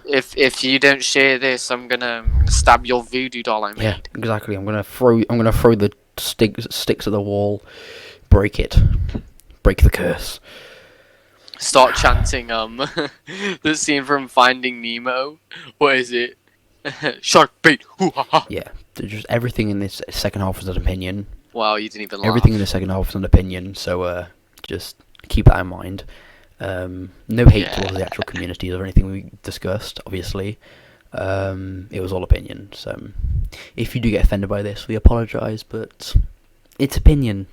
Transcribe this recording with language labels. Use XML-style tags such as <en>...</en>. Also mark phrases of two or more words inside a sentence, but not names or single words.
<en>If you don't share this, I'm gonna stab your voodoo doll I made. Yeah, exactly. I'm gonna throw the sticks at the wall, break it, break the curse. Start chanting the scene from Finding Nemo. What is it? Shark bait. Hoo ha ha. Yeah, just everything in this second half is an opinion. Wow, you didn't even laugh. Everything in the second half is an opinion. So just keep that in mind. No hate towards the actual communities or anything we discussed. Obviously, it was all opinion. So if you do get offended by this, we apologise, but it's opinion.</en>